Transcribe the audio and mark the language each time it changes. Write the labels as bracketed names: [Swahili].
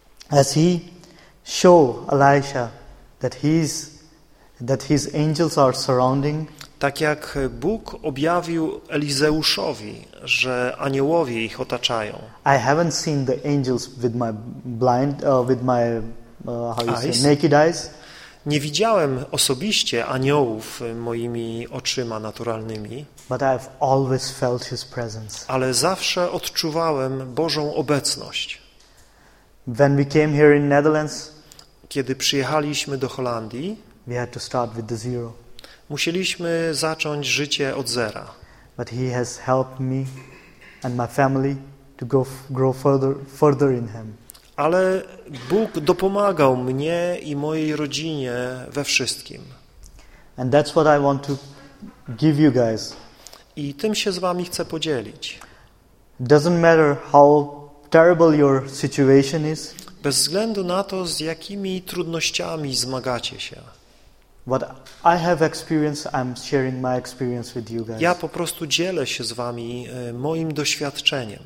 [English] As he show Elisha that his angels are surrounding. [Polish] Tak jak Bóg objawił Elizeuszowi, że aniołowie ich otaczają. [English] I haven't seen the angels with my blind with my naked eyes. [Polish] Nie widziałem osobiście aniołów moimi oczyma naturalnymi. [English] But I've always felt his presence. [Polish] Ale zawsze odczuwałem Bożą obecność. [English] When we came here in Netherlands, [Polish] kiedy przyjechaliśmy do Holandii, [English] we had to start with the zero. [Polish] Musieliśmy zacząć życie od zera. [English] But he has helped me and my family to go grow further in him. [Polish] Ale Bóg dopomagał mnie i mojej rodzinie we wszystkim. [English] And that's what I want to give you guys. [Polish] I tym się z wami chcę podzielić. [English] Doesn't matter how terrible your situation is. [Polish] Bez względu na to, z jakimi trudnościami zmagacie się. [English] What I have experienced, I'm sharing my experience with you guys. [Polish] Ja po prostu dzielę się z wami moim doświadczeniem.